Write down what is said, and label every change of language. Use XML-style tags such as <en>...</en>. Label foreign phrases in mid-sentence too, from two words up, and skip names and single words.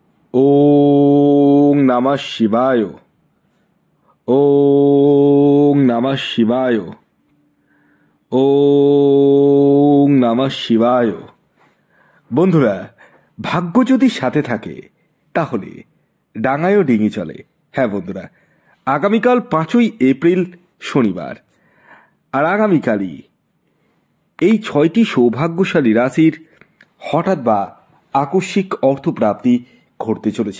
<sa>ওং নমঃ শিবায়। ওং নমঃ শিবায়। ওং নমঃ শিবায়।</sa> <bn>বন্ধুরা, ভাগ্য যদি সাথে থাকে তাহলে ডাঙায়ও ডিঙি চলে। হ্যাঁ বন্ধুরা, আগামীকাল 5ই এপ্রিল শনিবার, আর আগামীকালই এই 6টি সৌভাগ্যশালী রাশির হঠাৎ বা আকস্মিক অর্থপ্রাপ্তি ঘটতে চলেছে।</bn>